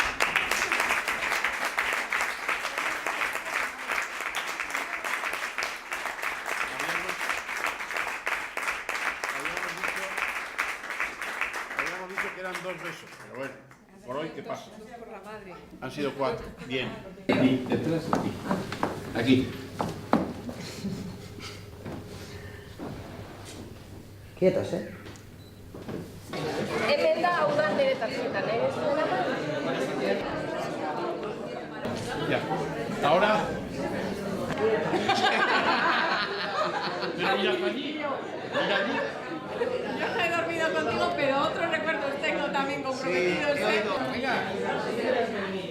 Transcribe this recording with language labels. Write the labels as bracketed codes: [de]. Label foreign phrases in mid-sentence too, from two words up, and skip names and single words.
[es] Habíamos dicho que eran 2 besos, pero bueno, por hoy, ¿qué pasa? Han sido 4. Bien. Aquí, detrás, aquí. Aquí. Quietos, ¿eh? [eu] Hemen da udan nire tarjetan, [es] Ya. Ahora Pero mira allí, mira allí. Yo no he dormido contigo, pero otros recuerdos tengo también comprometidos.